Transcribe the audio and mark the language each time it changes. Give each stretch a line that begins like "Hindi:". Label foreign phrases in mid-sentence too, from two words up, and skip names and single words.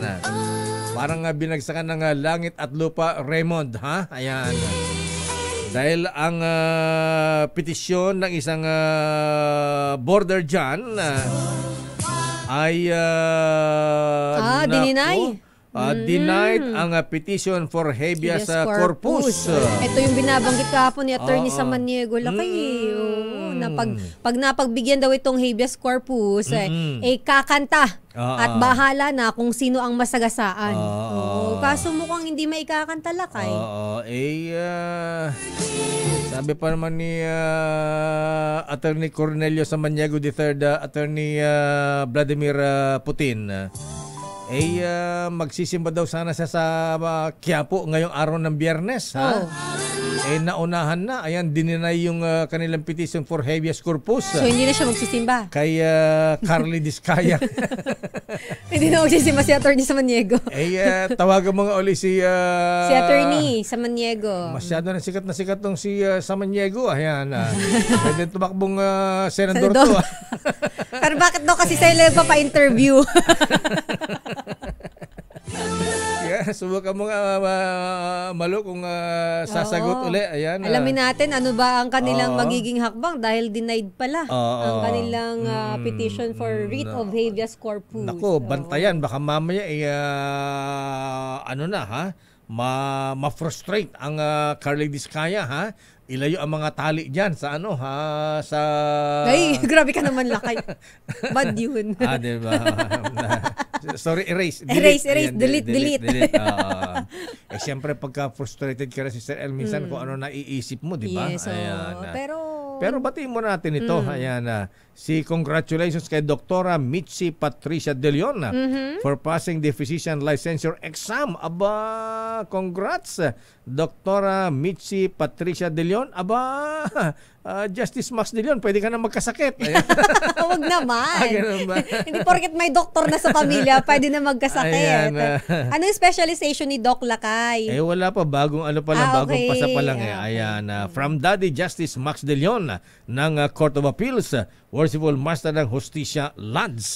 Filipino: Parang binagsakan ng langit at lupa, Raymond, Ayan. Dahil ang petisyon ng isang border dyan ay denied ang
English: petition for
Latin: habeas corpus.
Filipino: Ito yung binabanggit kahapon ni Attorney Samaniego Lakay. Na pag napagbigyan daw itong
Latin: habeas corpus,
Filipino: kakanta at bahala na kung sino ang masagasaan. Kaso mukhang hindi maikakanta Lakay. Sabi pa naman ni Attorney Cornelio Samaniego III, Attorney Vladimir Putin, magsisimba daw sana siya sa Quiapo ngayong araw ng Biyernes. Naunahan na. Ayan, dininay yung kanilang
English: petition for
Latin: habeas corpus.
Filipino: So, hindi na siya magsisimba? Kay Carly Diskaya. Hindi na magsisimba si Attorney Samaniego. Tawagan mo nga uli si Attorney Samaniego. Masyado na sikat tong si Samaniego. Ayan. Pwede tumakbong senador to. Pero bakit daw kasi sa'yo pa-interview? Subukan mo nga Malo kung sasagot uli. Ayan. Alamin natin ano ba ang kanilang magiging hakbang dahil denied pala ang kanilang
English: petition for writ of
Latin: habeas corpus.
Filipino: Naku, bantayan. Baka mamaya ma-frustrate ang Carly Diskaya ilayo ang mga tali diyan sa sa Ay, grabe ka naman Lakay. Bad yun.
English: Diba? Sorry, erase. Delete.
Filipino: Siyempre pagka frustrated ka na si Sir El, minsan kung ano naiisip mo, di ba? Yes, pero Pero batiin mo natin ito. Ayan, congratulations kay Dr.
English: Mitzi Patricia De Leon for passing the physician licensure exam.
Filipino: Aba, congrats, Dr. Mitzi Patricia De Leon. Aba, Justice Max De Leon, pwede ka na magkasakit. Huwag naman. Hindi porket may doktor na sa pamilya, pwede na magkasakit. Anong specialization ni Doc Lakay? Wala pa. Bagong bagong pasa pa lang. Ayan, from Daddy Justice Max De Leon ng Court of Appeals, Worshipful Master ng Hustisya Lads.